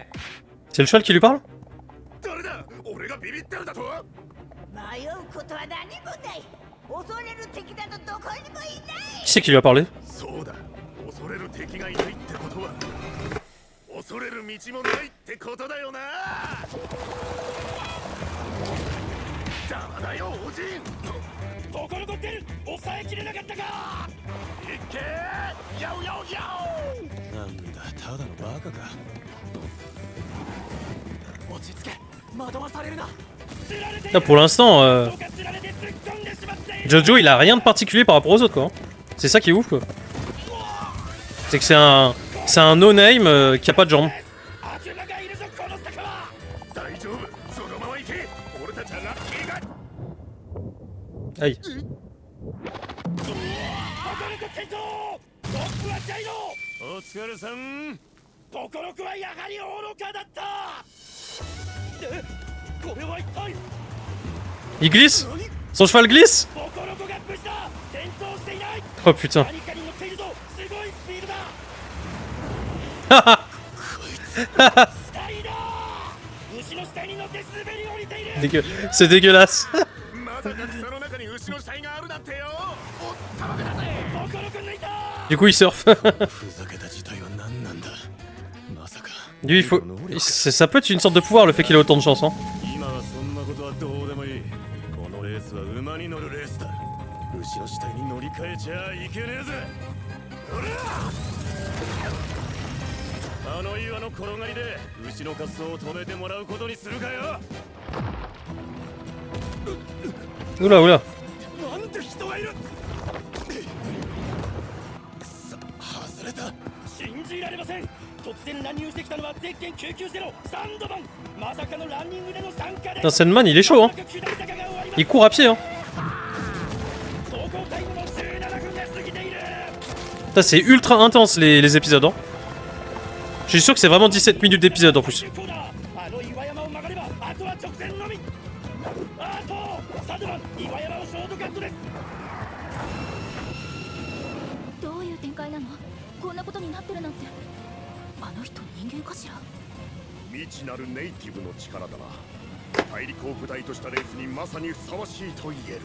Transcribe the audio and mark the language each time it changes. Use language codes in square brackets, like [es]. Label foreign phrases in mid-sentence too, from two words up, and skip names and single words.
[fr] c'est le cheval qui lui parle? [ja] 誰だ。俺がビビってるだと。迷うことは何もない。恐れる敵などどこにもいない。 [fr] Qui c'est qui lui a parlé? [ja] そうだ。恐れる敵がいないってことは恐れる道もないってことだよな。邪魔だよ、おじん。ボコロコ出る。抑えきれなかったか。いっけー。ヤウヤウヤウ。なんだ、ただのバカか。落ち着け。惑わされるな。 [fr] Là, pour l'instant, Jojo il a rien de particulier par rapport aux autres quoi. hein. C'est ça qui est ouf quoi. C'est que c'est un no-name qui a pas de jambes. [ja] 悪魔がいるぞこの坂は。大丈夫。そのまま行け。俺たちはラッキーが。 [fr] Aïe. [ja] ボコロコ転倒。トップはジャイロ。お疲れさん。ボコロコはやはり愚かだった。これは一体。 [fr] Il glisse? Son cheval glisse? [ja] ボコロコが無事だ。転倒していない。 [fr] Oh putain. [ja] 何かに乗っているぞ。すごいスピードだ。 死体だ。牛の死体に乗って滑り降りている。 [fr] C'est dégueulasse. [ja] まさか草の中に牛の死体があるなんてよ。おったまげだぜ。ボコロコ抜いた。 [fr] Du coup il surfe. [ja] ふざけた事態は何なんだ。まさか。 [fr] Lui il faut... Ça peut être une sorte de pouvoir le fait qu'il ait autant de chance hein. [ja] 今はそんなことはどうでもいい。このレースは馬に乗るレースだ。牛の死体に乗り換えちゃいけねえぜ。あの岩の転がりで牛の滑走を止めてもらうことにするかよ。 [fr] Oula oula. [ja] なんて人がいる。くそ、外れた。信じられません。突然乱入してきたのはゼッケン990サンドバン。まさかのランニングでの参加で。 [fr] Putain, Sandman il est chaud hein. Il court à pied hein. Putain, c'est ultra intense les épisodes hein. Je suis sûr que c'est vraiment 17 minutes d'épisode en plus. [ja] どういう展開なの？こんなことになってるなんて。あの人人間かしら？未知なるネイティブの力だな。大陸を舞台としたレースにまさにふさわしいと言える。